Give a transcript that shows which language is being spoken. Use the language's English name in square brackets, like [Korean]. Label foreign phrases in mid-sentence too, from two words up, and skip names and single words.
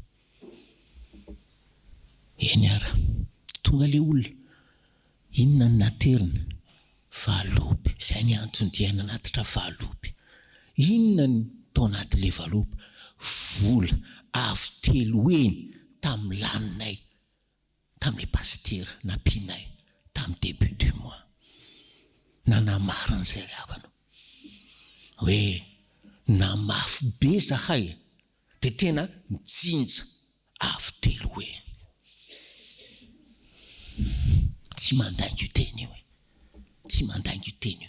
[Malagasy] Eny ara, tonga le olona, inona ny naterina? Valopy. Izay ny antony diana anatitra valopy. Inona ny tao anaty le valopy? Vola avy telo eny tamin'ny laninay, tamin'le pastera nampianay tamin'ny [French] début du mois. [Malagasy] Nanamarina izay ry havana hoe namafy be zahay dia tena mijinja avy telo eny. Tsy mandainga io teny io, tsy mandainga io teny io.